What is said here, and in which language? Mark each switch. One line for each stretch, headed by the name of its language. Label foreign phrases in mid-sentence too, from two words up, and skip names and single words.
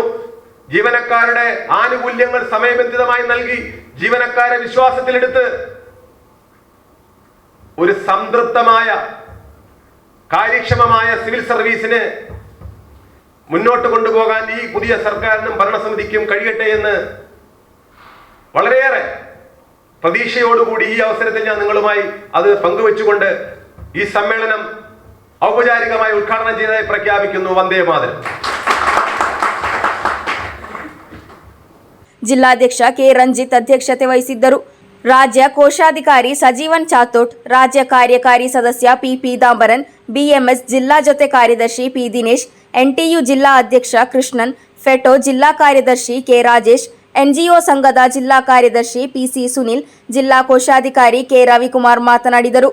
Malayalam: ജീവനക്കാരുടെ ആനുകൂല്യങ്ങൾ സമയബന്ധിതമായി നൽകി ജീവനക്കാരെ വിശ്വാസത്തിലെടുത്ത് ഒരു സംതൃപ്തമായ കാര്യക്ഷമമായ സിവിൽ സർവീസിന് മുന്നോട്ട് കൊണ്ടുപോകാൻ ഈ പുതിയ സർക്കാരിനും ഭരണസമിതിക്കും കഴിയട്ടെ എന്ന് വളരെയേറെ പ്രതീക്ഷയോടുകൂടി ഈ അവസരത്തിൽ ഞാൻ നിങ്ങളുമായി അത് പങ്കുവെച്ചുകൊണ്ട് ഈ സമ്മേളനം ഔപചാരികമായി ഉദ്ഘാടനം ചെയ്തതായി പ്രഖ്യാപിക്കുന്നു. വന്ദേ മാതരം.
Kannada: ಜಿಲ್ಲಾಧ್ಯಕ್ಷ ಕೆ ರಂಜಿತ್ ಅಧ್ಯಕ್ಷತೆ ವಹಿಸಿದ್ದರು. ರಾಜ್ಯ ಕೋಶಾಧಿಕಾರಿ ಸಜೀವನ್ ಚಾತೋಟ್, ರಾಜ್ಯ ಕಾರ್ಯಕಾರಿ ಸದಸ್ಯ ಪಿ ಪೀತಾಂಬರನ್, ಬಿಎಂಎಸ್ ಜಿಲ್ಲಾ ಜೊತೆ ಕಾರ್ಯದರ್ಶಿ ಪಿ ದಿನೇಶ್, ಎನ್ಟಿಯು ಜಿಲ್ಲಾ ಅಧ್ಯಕ್ಷ ಕೃಷ್ಣನ್, ಫೆಟೋ ಜಿಲ್ಲಾ ಕಾರ್ಯದರ್ಶಿ ಕೆ ರಾಜೇಶ್, ಎನ್ಜಿಒ ಸಂಘದ ಜಿಲ್ಲಾ ಕಾರ್ಯದರ್ಶಿ ಪಿಸಿ ಸುನಿಲ್, ಜಿಲ್ಲಾ ಕೋಶಾಧಿಕಾರಿ ಕೆ ರವಿಕುಮಾರ್ ಮಾತನಾಡಿದರು.